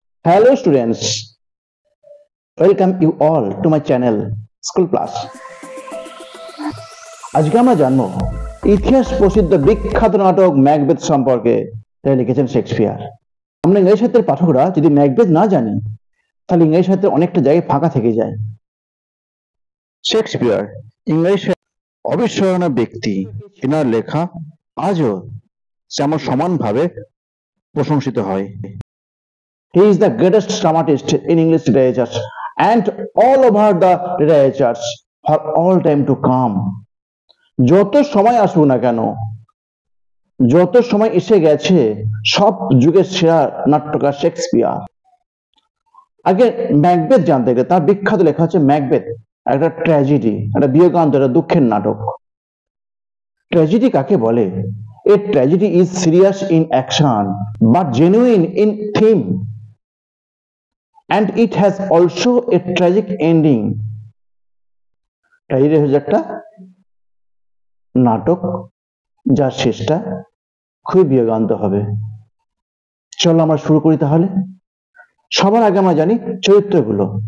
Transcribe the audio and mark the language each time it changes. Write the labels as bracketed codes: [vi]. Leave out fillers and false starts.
[en] Hello students, welcome you all to my channel School Plus. [bn] আজকে আমরা জানবো ইতিহাস প্রসিদ্ধ বিখ্যাত নাটক ম্যাকবেথ সম্পর্কে, যা লিখেছেন শেক্সপিয়ার। আমরা ইংরেজি সাহিত্যের পাঠকরা যদি ম্যাকবেথ না জানি তাহলে ইংরেজি সাহিত্যের অনেকটা জায়গায় ফাঁকা থেকে যায়। শেক্সপিয়ার ইংরেজি অবিস্মরণীয় ব্যক্তি, এনার লেখা আজও যেমন সমানভাবে প্রশংসিত হয়। [en] He is the greatest dramatist in English literature and all over the literatures for all time to come. [bn] যত সময় আসুক না কেন, যত সময় এসে গেছে, সব যুগের সেরা নাট্যকার শেক্সপিয়ার। আগে ম্যাকবেথ জানতে গেলে তার বিখ্যাত লেখা হচ্ছে ম্যাকবেথ, একটা ট্র্যাজেডি, একটা বিয়োগান্ত, একটা দুঃখের নাটক। ট্র্যাজেডি কাকে বলে? [en] A tragedy is serious in action but genuine in theme, and it has also a tragic ending. [bn] Tragedy হচ্ছে একটা নাটক যার শেষটা খুবই বিয়োগান্ত হবে। চলো আমরা শুরু করি তাহলে। সবার আগে আমরা জানি চরিত্রগুলো।